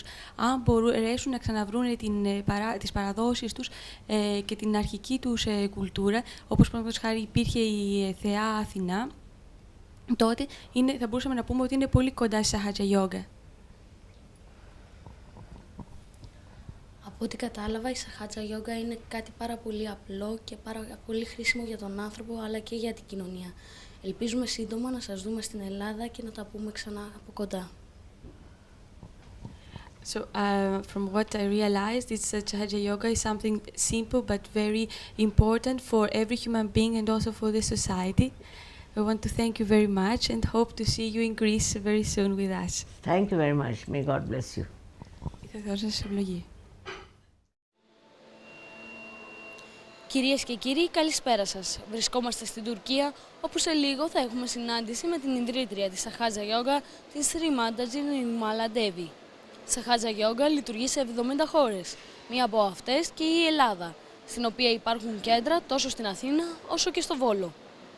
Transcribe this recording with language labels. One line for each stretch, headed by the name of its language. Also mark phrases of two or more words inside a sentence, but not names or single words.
Greek: Αν μπορέσουν να ξαναβρούν τις παραδόσεις τους και την αρχική τους κουλτούρα, όπως παραδείγματος χάρη υπήρχε η θεά Αθηνά, τότε θα μπορούσαμε να πούμε ότι είναι πολύ κοντά στη Sahaja Yoga. Από ό,τι κατάλαβα, η Sahaja Yoga είναι κάτι πάρα πολύ απλό και πάρα πολύ χρήσιμο για τον άνθρωπο, αλλά και για την κοινωνία. Ελπίζουμε σύντομα να σας δούμε στην Ελλάδα και να τα πούμε ξανά από κοντά.
English: So, from what I realized, Sahaja Yoga is something simple but very important for every human being and also for the society. I want to thank you very much and hope to see you in Greece very soon with us. Thank you very much. May God bless you.
Greek: Κυρίες και κύριοι, καλησπέρα σας. Βρισκόμαστε στην Τουρκία, όπου σε λίγο θα έχουμε συνάντηση με την ιδρύτρια της Sahaja Yoga, την Shree Mataji. Η Sahaja Yoga λειτουργεί σε 70 χώρες, μία από αυτές και η Ελλάδα, στην οποία υπάρχουν κέντρα τόσο στην Αθήνα όσο και στο Βόλο.